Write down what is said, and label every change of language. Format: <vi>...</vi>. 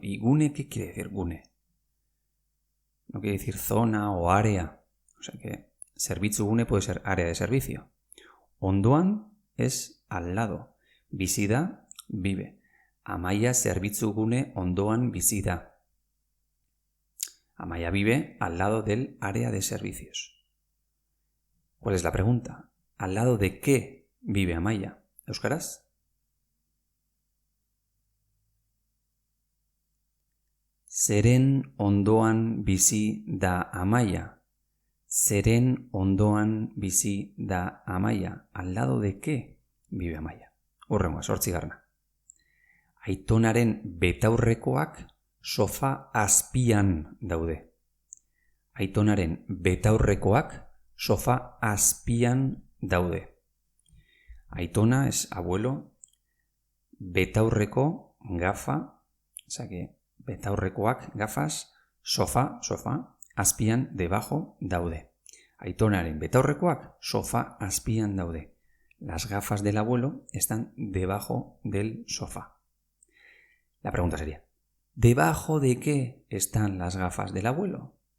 <es>¿Y gune qué quiere decir gune? No quiere decir zona o área. O sea que zerbitzugune puede ser área de servicio. Ondoan es al lado.</es> <eu>Bizi da,</eu> <es>vive.</es> <eu>Amaia zerbitzugune ondoan bizi da.</eu> <es>Amaia vive al lado del área de servicios. ¿Cuál es la pregunta? ¿Al lado de qué vive Amaia? ¿Euskaraz?</es> <eu>Zeren ondoan bizi da Amaia. Zeren ondoan bizi da Amaia.</eu> <es>¿Al lado de qué vive Amaia?</es> <eu>Hurrengoa, 8. Aitonaren betaurrekoak sofa azpian daude. Aitonaren betaurrekoak sofa azpian daude.</eu> <es>Aitona es abuelo. Betaurreko, gafa. O sea que betaurrekoak, gafas. Sofá,</es> <eu>azpian, debajo, daude. Aitonaren betaurrekoak sofá azpian daude.</eu> <es>Las gafas del abuelo están debajo del sofá. La pregunta sería, ¿debajo de qué están las gafas del abuelo?</es>